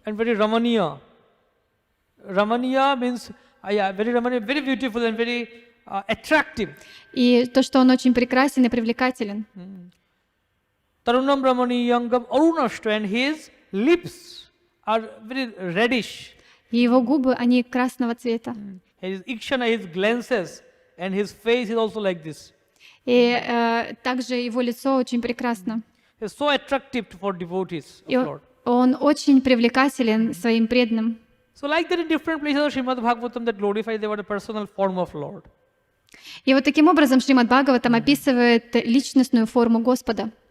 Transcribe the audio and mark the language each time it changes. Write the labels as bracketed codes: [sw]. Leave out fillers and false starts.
[en] And very Ramaniya. Ramaniya means very Ramaniya, very beautiful and very attractive. [ru] И то, что Он очень прекрасен и привлекателен. [sa] Tarunam Ramaniyangam Arunashtra, [en] and his lips are very reddish. [ru] И его губы, они красного цвета. [en] His ikshana, his glances, and his face is also like this. [ru] И также его лицо очень прекрасно. [en] He's so attractive for devotees of [ru] И [en] Lord. [ru] он очень привлекателен своим преданным. [en] So like that in different places of Srimad Bhagavatam that glorify the personal form of Lord. [ru] И вот таким образом Шримад Бхагаватам описывает личностную форму Господа.